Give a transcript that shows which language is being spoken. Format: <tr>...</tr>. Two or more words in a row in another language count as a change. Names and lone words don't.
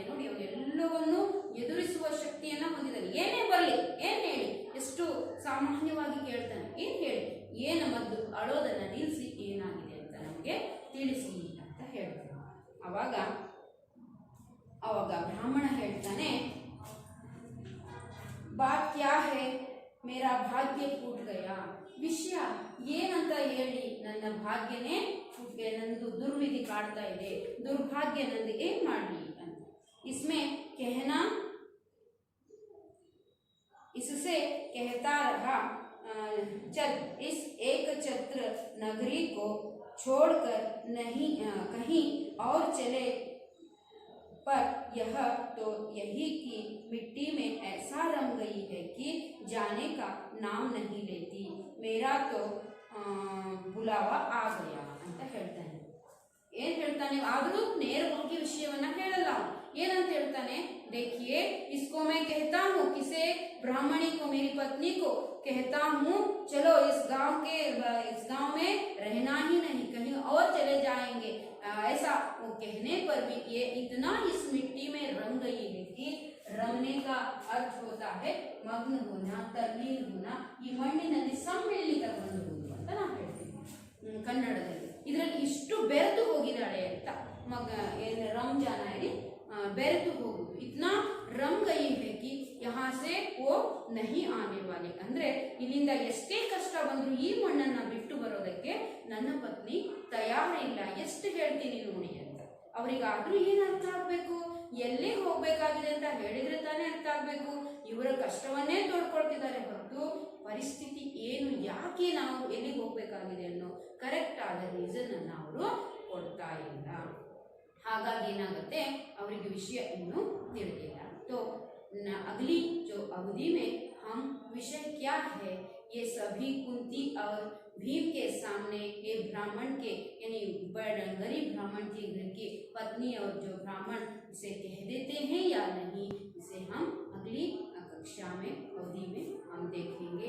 <kn>ನೋಡಿ, ಅವನು ಎಲ್ಲವನ್ನೂ ಎದುರಿಸುವ ಶಕ್ತಿಯನ್ನ ಹೊಂದಿದ್ದಾನೆ. ಏನೇ ಬರಲಿ, ಏನ್ ಹೇಳಿ, ಎಷ್ಟು ಸಾಮಾನ್ಯವಾಗಿ ಕೇಳ್ತಾನೆ, ಏನ್ ಹೇಳಿ, ಏನ ಮದ್ದು, ಅಳೋದನ್ನ ನಿಲ್ಲಿಸಿ, ಏನಾಗಿದೆ ಅಂತ ನಮಗೆ ತಿಳಿಸಿ ಅಂತ ಹೇಳ್ತಾನೆ. ಅವಾಗ ಬ್ರಾಹ್ಮಣ ಹೇಳ್ತಾನೆ,</kn> <hi>बात क्या है, मेरा भाग्य फूट गया.</hi> <kn>ವಿಷಯ ಏನಂತ ಹೇಳಿ, ನನ್ನ ಭಾಗ್ಯನೇ</kn> <hi>फूट गया,</hi> <kn>ನಂದು ದುರ್ವಿಧಿ ಕಾಡ್ತಾ ಇದೆ, ದುರ್ಭಾಗ್ಯ ನಂದು, ಏನ್ ಮಾಡಲಿ ಅಂತ.</kn> <hi>इसमें कहना, इससे कहता रहा, चल इस एक छत्र नगरी को छोड़कर नहीं कहीं और चले, पर यह तो यही की मिट्टी में ऐसा रम गई है कि जाने का नाम नहीं लेती, मेरा तो बुलावा आ गया</hi> <kn>ಅಂತ ಹೇಳ್ತಾನೆ. ಏನ್ ಹೇಳ್ತಾನೆ, ಆದರೂ ನೇರವಾಗಿ ವಿಷಯವನ್ನ ಹೇಳಲ್ಲ. ಏನಂತ ಹೇಳ್ತಾನೆ,</kn> <hi>देखिए इसको मैं कहता हूँ, किसे, ब्राह्मणी को, मेरी पत्नी को कहता हूँ, चलो इस गांव में रहना ही नहीं, कहीं और चले जाएंगे. ऐसा वो कहने पर भी ये इतना इस मिट्टी में रम गई है कि रमने का अर्थ होता है मग्न होना, तल्लीन होना.</hi> <kn>ಈ ಮಣ್ಣಿನಲ್ಲಿ ಸಮ್ಮಿಳಿತ ಹೊಂದುವುದು ಅಂತ ನಾವು ಹೇಳ್ತೀವಿ ಕನ್ನಡದಲ್ಲಿ. ಇದರಲ್ಲಿ ಇಷ್ಟು ಬೆರೆತು ಹೋಗಿದ್ದಾಳೆ ಅಂತ, ಏನು ರಂಜಾನ ಹೇಳಿ ಬೆರೆತು ಹೋಗುದು.</kn> <hi>इतना रम गई है कि यहाँ से वो नहीं आने वाले,</hi> <kn>ಅಂದ್ರೆ ಇಲ್ಲಿಂದ ಎಷ್ಟೇ ಕಷ್ಟ ಬಂದ್ರು ಈ ಮಣ್ಣನ್ನ ಬಿಟ್ಟು ಬರೋದಕ್ಕೆ ನನ್ನ ಪತ್ನಿ ತಯಾರಿಲ್ಲ, ಎಷ್ಟು ಹೇಳ್ತೀನಿ ನೋಡಿ ಅಂತ. ಅವರಿಗಾದ್ರೂ ಏನ್ ಅರ್ಥ ಆಗ್ಬೇಕು, ಎಲ್ಲಿ ಹೋಗ್ಬೇಕಾಗಿದೆ ಅಂತ ಹೇಳಿದ್ರೆ ತಾನೇ ಅರ್ಥ ಆಗ್ಬೇಕು. ಇವರ ಕಷ್ಟವನ್ನೇ ತೋಡ್ಕೊಳ್ತಿದ್ದಾರೆ ಹೊರತು ಪರಿಸ್ಥಿತಿ ಏನು, ಯಾಕೆ ನಾವು ಎಲ್ಲಿಗೆ ಹೋಗ್ಬೇಕಾಗಿದೆ ಅನ್ನೋ ಕರೆಕ್ಟ್ ಆದ ರೀಸನ್ ಅನ್ನ ಅವರು ಕೊಡ್ತಾ ಇಲ್ಲ. ಹಾಗಾಗಿ ಏನಾಗುತ್ತೆ, ಅವರಿಗೆ ವಿಷಯ ಇನ್ನೂ ತಿಳಿದಿಲ್ಲ.</kn> <hi>तो अगली जो अवधि में हम विषय क्या है, ये सभी कुंती और भीम के सामने ये ब्राह्मण के, यानी गरीब ब्राह्मण के घर की पत्नी और जो ब्राह्मण इसे कह देते हैं या नहीं, इसे हम अगली कक्षा में अवधि में हम देखेंगे.</hi>